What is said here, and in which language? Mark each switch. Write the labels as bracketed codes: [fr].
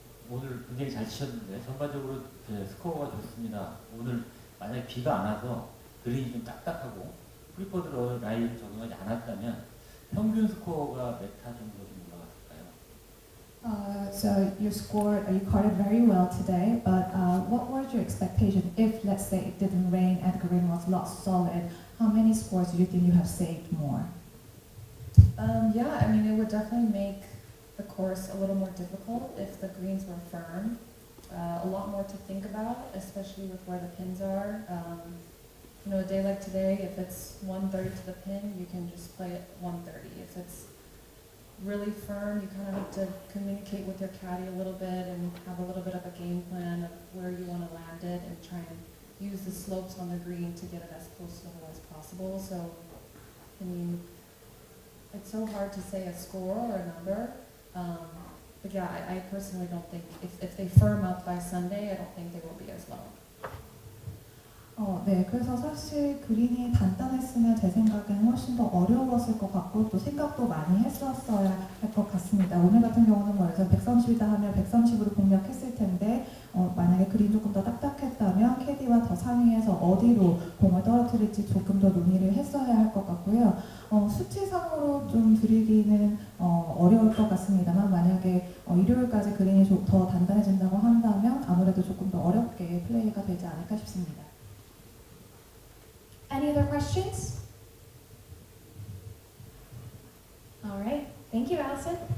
[ko] 오늘 굉장히 잘 치셨는데 전반적으로 스코어가 좋습니다. 오늘 만약에 비가 안 와서 그린이 좀 딱딱하고 프리퍼드로 라인 적응하지 않았다면 평균 스코어가 몇 타 정도 좀 올라갔을까요? [en] So you scored, you caught it very well today, but what was your expectation if, let's say, it didn't rain and the green was not solid? How many scores do you think you have saved more? Yeah, I mean, it would definitely make the course a little more difficult if the greens were firm. A lot more to think about, especially with where the pins are. You know, a day like today, if it's 130 to the pin, you can just play it 130. If it's really firm, you kind of have to communicate with your caddy a little bit and have a little bit of a game plan of where you want to land it and try and use the slopes on the green to get it as close to the hole as possible. So I mean, it's so hard to say a score or a number. But yeah, I personally don't think, if they firm up by Sunday, I don't think they will be as low. [ko] 네, 그래서 사실 그린이 단단했으면 제 생각에는 훨씬 더 어려웠을 것 같고 또 생각도 많이 했었어야 할 것 같습니다. 오늘 같은 경우는 뭐 예를 들어 130이다 하면 130으로 공략했을 텐데 만약에 그린 조금 더 딱딱했다면 캐디와 더 상의해서 어디로 공을 떨어뜨릴지 조금 더 논의를 했어야 할 것 같고요. 수치상으로 좀 드리기는 어려울 것 같습니다만 만약에 일요일까지 그린이 더 단단해진다고 한다면 아무래도 조금 더 어렵게 플레이가 되지 않을까 싶습니다. [en] Any other questions? All right. Thank you, Alison.